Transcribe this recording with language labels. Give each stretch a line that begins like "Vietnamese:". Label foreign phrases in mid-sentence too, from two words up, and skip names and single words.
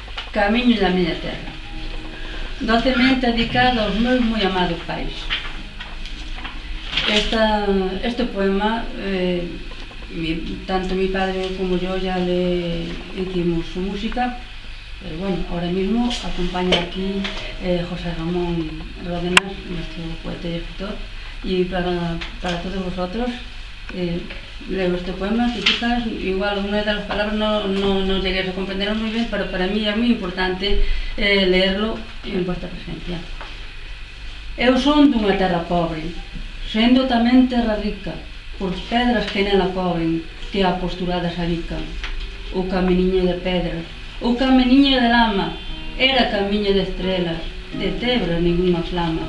Galician: Camiño da miña terra, docemente dedicado aos meus moi amados pais.
Spanish: Este poema, tanto mi padre como yo ya le hicimos su música, pero bueno, ahora mismo acompaña aquí José Ramón Ródenas, nuestro poeta y escritor, y para todos vosotros leo este poema que quizás igual una de las palabras no lleguéis a comprender muy bien, pero para mí es muy importante leerlo en vuestra presencia.
Galician: Eu son dunha terra pobre, sendo tamén terra rica, por pedras que nela cobren, que a posturadas habican. O caminiño de pedras, o caminiño de lama, era camiño de estrelas, de tebra ninguna flama.